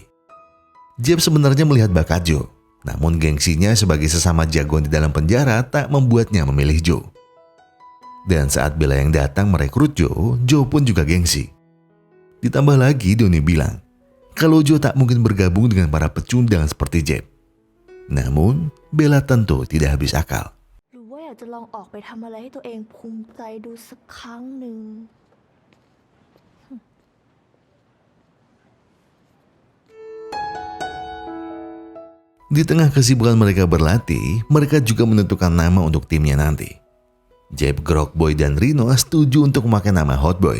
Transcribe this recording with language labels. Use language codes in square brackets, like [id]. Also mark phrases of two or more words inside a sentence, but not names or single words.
[id] Jeb sebenarnya melihat bakat Joe, namun gengsinya sebagai sesama jagoan di dalam penjara tak membuatnya memilih Joe. Dan saat Bella yang datang merekrut Joe, Joe pun juga gengsi. Ditambah lagi Donnie bilang, kalau Joe tak mungkin bergabung dengan para pecundang seperti Jeb. Namun, Bella tentu tidak habis akal. [th] หรือว่าอยากจะลองออกไปทำอะไรให้ตัวเองภูมิใจดูสักครั้งหนึ่ง [id] Di tengah kesibukan mereka berlatih, mereka juga menentukan nama untuk timnya nanti. Jeb, Grok, Boy, dan Rino setuju untuk memakai nama Hot Boy.